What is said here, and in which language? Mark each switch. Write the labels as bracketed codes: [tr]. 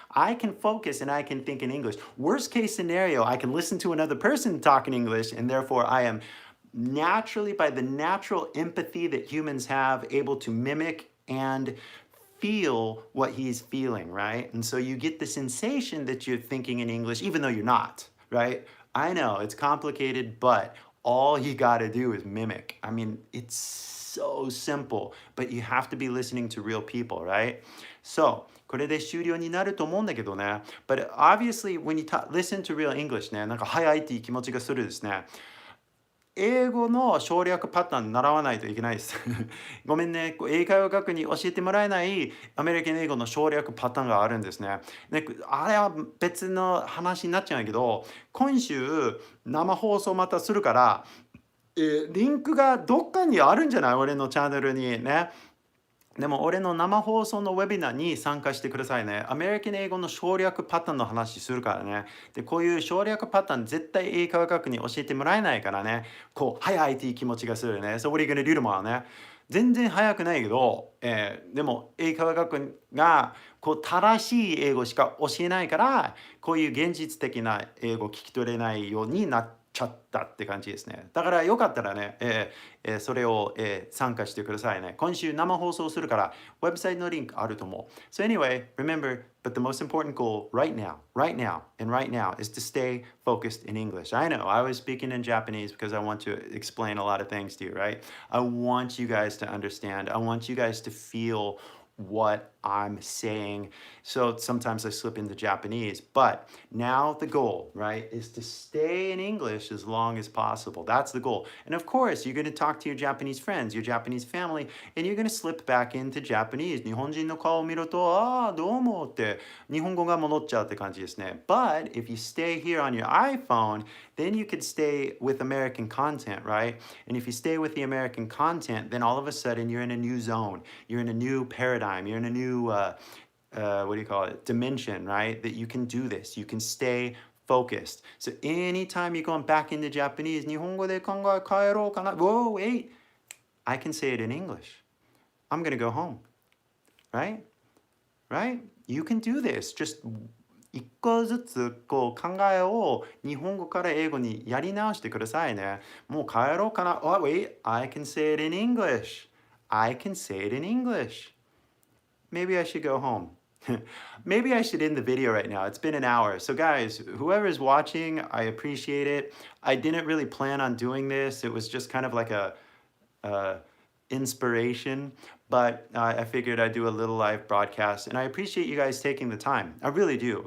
[en] I can focus and I can think in English. Worst case scenario, I can listen to another person talk in English, and therefore I am naturally, by the natural empathy that humans have, able to mimic and feel what he's feeling, right? And so you get the sensation that you're thinking in English, even though you're not, right? I know it's complicated, but all you got to do is mimic. I mean, it's so simple, but you have to be listening to real people, right? [ja] So, これで終了になると思うんだけどね。 [en] But obviously, when you listen to real English ね、 [ja] 早いっていう気持ちがするですね。英語の省略パターン習わないといけないです。ごめんね、英会話学に教えてもらえないアメリカン英語の省略パターンがあるんですね。あれは別の話になっちゃうんだけど、今週生放送またするから、リンクがどっかにあるんじゃない？俺のチャンネルにね。でも俺の生放送のウェビナーに参加してくださいね。アメリカン英語の省略パターンの話するからね。で、こういう省略パターン絶対英会話学に教えてもらえないからね。早いっていう気持ちがするね。 [en] So what are you gonna do tomorrow [ja] ね。全然早くないけど、でも英会話学が正しい英語しか教えないから、こういう現実的な英語聞き取れないようになっちゃったって感じですね。だからよかったらね、それを、参加してくださいね。今週生放送するから、ウェブサイトのリンクあると思う。 [en] So anyway, remember, but the most important goal right now, is to stay focused in English. I know, I was speaking in Japanese because I want to explain a lot of things to you, right? I want you guys to understand. I want you guys to feel what I'm saying. So sometimes I slip into Japanese, but now the goal, right, is to stay in English as long as possible. That's the goal. And of course, you're going to talk to your Japanese friends, your Japanese family, and you're going to slip back into Japanese. [ja] 日本人の顔を見ると、どうもって日本語が戻っちゃうって感じですね。 [en] But if you stay here on your iPhone, then you could stay with American content, right? And if you stay with the American content, then all of a sudden you're in a new zone. You're in a new paradigm. You're in a new, what do you call it? Dimension, right? That you can do this. You can stay focused. So anytime you're going back into Japanese, [ja] 日本語で考え変えろうかな. [en] Whoa, wait. I can say it in English. I'm going to go home. Right? Right? You can do this. [ja] Just 一個ずつ考えを日本語から英語にやり直してくださいね。もう帰ろうかな。 [en] Oh, wait, I can say it in English. I can say it in English. Maybe I should go home. Maybe I should end the video right now. It's been an hour. So guys, whoever is watching, I appreciate it. I didn't really plan on doing this. It was just kind of like a inspiration, but I figured I'd do a little live broadcast, and I appreciate you guys taking the time. I really do.